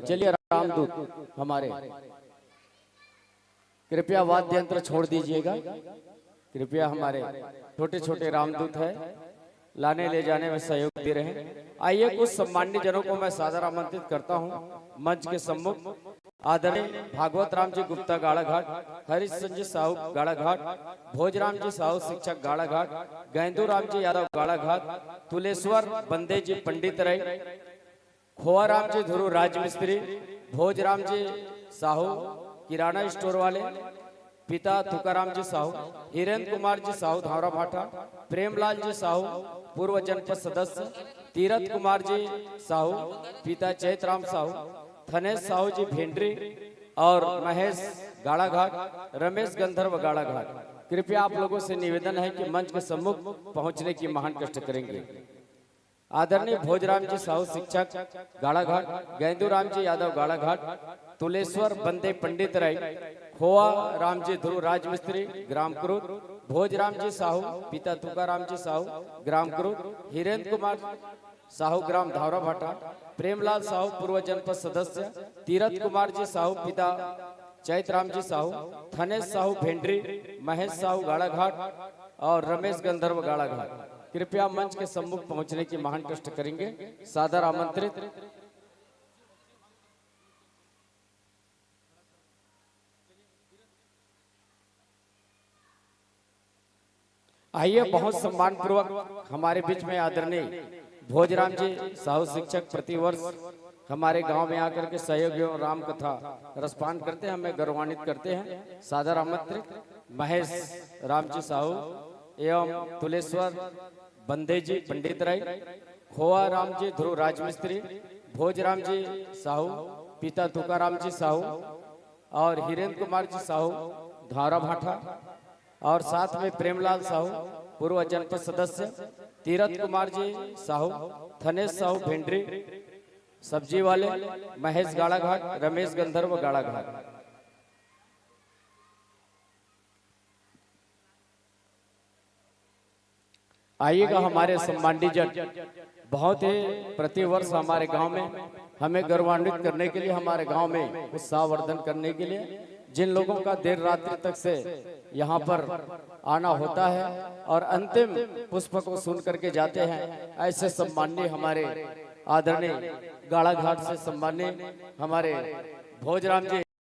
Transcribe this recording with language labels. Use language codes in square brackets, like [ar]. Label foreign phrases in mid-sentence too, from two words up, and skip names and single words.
[hi] चलिए रामदूत हमारे, कृपया वाद्य यंत्र छोड़ दीजिएगा। कृपया हमारे छोटे छोटे रामदूत है, लाने ले जाने में सहयोग दे रहे हैं। आइए कुछ सम्मान्य जनों को मैं सादर आमंत्रित करता हूं मंच के सम्मुख। आदरणीय भागवत राम जी गुप्ता गाड़ा घाट, हरीश संजय साहू गाड़ा घाट, भोजराम जी साहू शिक्षक गाड़ा घाट, गैंदू राम जी यादव गाड़ा घाट, तुलेश्वर बंदे जी पंडित रई, खोआ राम जी धुरु राजमिस्त्री, भोजराम जी साहू किराना स्टोर वाले, पिता तुकाराम जी साहू, हिरेंद्र कुमार जी साहू धावरा भाटा, प्रेमलाल जी साहू पूर्व जनपद सदस्य, तीरथ कुमार जी साहू पिता चैतराम साहू, थनेश साहू जी भेंडरी और महेश गाड़ा घाट, रमेश गंधर्व गाड़ा घाट। कृपया आप लोगों से निवेदन है कि मंच के सम्मुख पहुंचने की महान कष्ट करेंगे। आदरणीय भोजराम जी साहू शिक्षक गाड़ा घाट, गैंदू राम जी यादव गाड़ा घाट, तुलेश्वर बंदे पंडित राय, खोआ राम जी ध्रुव राजमिस्त्री ग्राम क्रुद, भोजराम जी साहू पिता तुकाराम जी साहू ग्राम क्रुद, हिरेंद्र कुमार साहू ग्राम धावरा भाटा, प्रेमलाल साहू पूर्व जनपद सदस्य, तीरथ कुमार जी साहू पिता चैतराम जी साहू, थनेश साहू भेंडरी, महेश साहू गाड़ा घाट और रमेश गंधर्व गाड़ा घाट। कृपया मंच के सम्मुख पहुंचने की महान कष्ट करेंगे। सादर आमंत्रित। आइए बहुत सम्मान पूर्वक हमारे बीच में आदरणीय भोजराम जी साहू शिक्षक प्रतिवर्ष हमारे गांव में आकर के सहयोग एवं राम कथा रसपान करते हैं, हमें गौरवान्वित करते हैं। सादर आमंत्रित महेश राम जी साहू एवं तुलेश्वर बंदे जी पंडित राय, खोआ राम जी ध्रुव राजमिस्त्री, भोजराम जी साहू पिता तुकाराम जी साहू और हिरेंद्र कुमार जी साहू धारा भाटा और साथ में प्रेमलाल साहू पूर्व जनपद सदस्य, तीरथ कुमार जी साहू, थनेश साहू भेंडरी सब्जी वाले, महेश गाड़ा घाट, रमेश गंधर्व गाड़ा घाट। आइएगा हमारे सम्मानित जन, बहुत ही प्रतिवर्ष हमारे गांव में हमें गौरवान्वित करने के लिए, हमारे गांव में उत्साहवर्धन करने के लिए जिन लोगों का देर रात्रि तक से यहाँ पर आना होता है और अंतिम पुष्प को सुन करके जाते हैं, ऐसे सम्माननीय हमारे आदरणीय गाड़ा घाट से सम्माननीय हमारे भोजराम जी